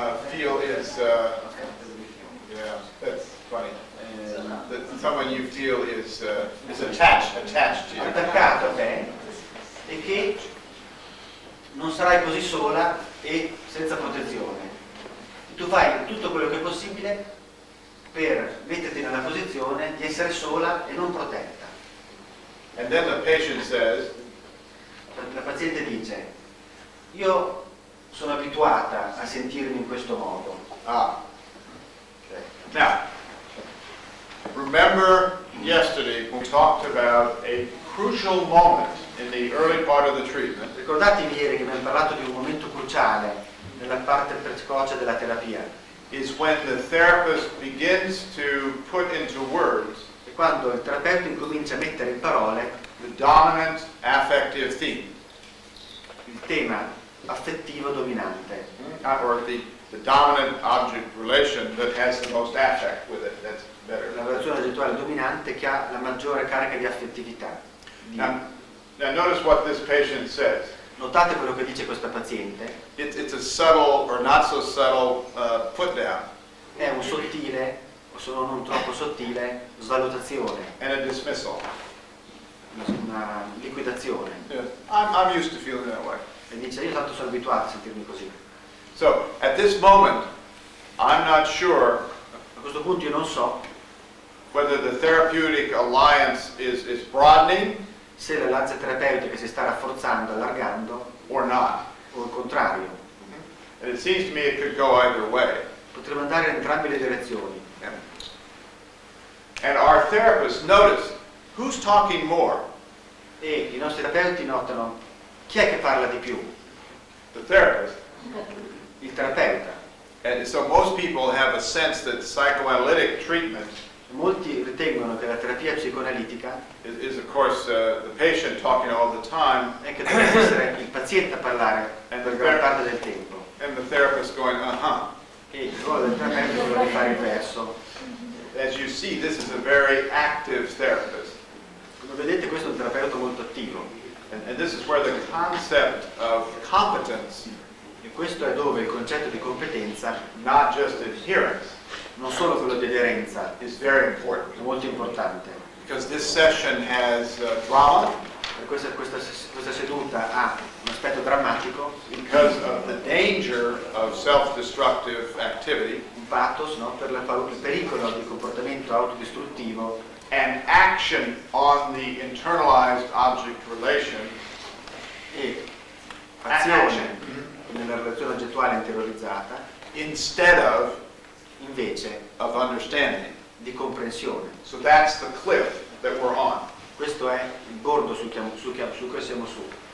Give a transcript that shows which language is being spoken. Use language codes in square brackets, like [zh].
[en] Feel is, yeah, that's funny. That someone you feel is attached to you. [it] Attaccato a te e che non sarai così sola e senza protezione. Tu fai tutto quello che è possibile per metterti nella posizione di essere sola e non protetta. [en] And then the patient says, [it] La paziente dice: io sono abituata a sentirmi in questo modo. [en] Now, remember yesterday we talked about a crucial moment in the early part of the treatment. [it] Ricordatevi ieri che abbiamo parlato di un momento cruciale nella parte precoce della terapia. [en] Is when the therapist begins to put into words [it] E quando il terapeuta incomincia a mettere in parole [en] the dominant affective theme, [it] il tema affettivo dominante, [en] or the dominant object relation that has the most affect with it. That's better. [it] la relazione oggettuale dominante che ha la maggiore carica di affettività. [en] Now notice what this patient says. [it] Notate quello che dice questa paziente. [en] It's a subtle or not so subtle put down [it] È un sottile, o se no non troppo sottile, svalutazione, [en] and a dismissal. [it] una liquidazione. [en] Yeah. I'm used to feeling that way. [it] E dice: io tanto sono abituato a sentirmi così. [en] So at this moment, I'm not sure [it] A questo punto io non so [en] whether the therapeutic alliance is broadening [it] se l'alleanza terapeutica si sta rafforzando, allargando, [en] or not. [it] o il contrario. [en] And it seems to me it could go either way. [it] Potrebbe andare in entrambe le direzioni. [en] And our therapists notice who's talking more, [it] E i nostri terapeuti notano chi è che parla di più, [en] the therapist. [it] il terapeuta. [en] And so most people have a sense that psychoanalytic treatment [it] Molti ritengono che la terapia psicoanalitica [en] is of course the patient talking all the time [it] è che deve essere il paziente a parlare per gran parte del tempo [en] and the therapist going, uh-huh. [it] e il ruolo del terapeuta è quello di fare il verso. [en] As you see, this is a very active therapist. [it] Come vedete, questo è un terapeuta molto attivo [en] And this is where the concept of competence, [it] e questo è dove il concetto di competenza, [en] not just adherence, [it] non solo quello di aderenza, [en] is very [it] è [en] important. [it] molto importante. [en] Because this session has drama, [it] Per questa seduta ha un aspetto drammatico, [en] because of the danger of self-destructive activity, [it] un pathos, no? Per il pericolo di comportamento autodistruttivo [en] and action on the internalized object relation, [it] e [en] action, [it] azione nella relazione oggettuale interiorizzata [en] instead [it] invece [en] of understanding. [it] di comprensione. [en] So that's the cliff that we're on. [it] Questo è il bordo su cui siamo su.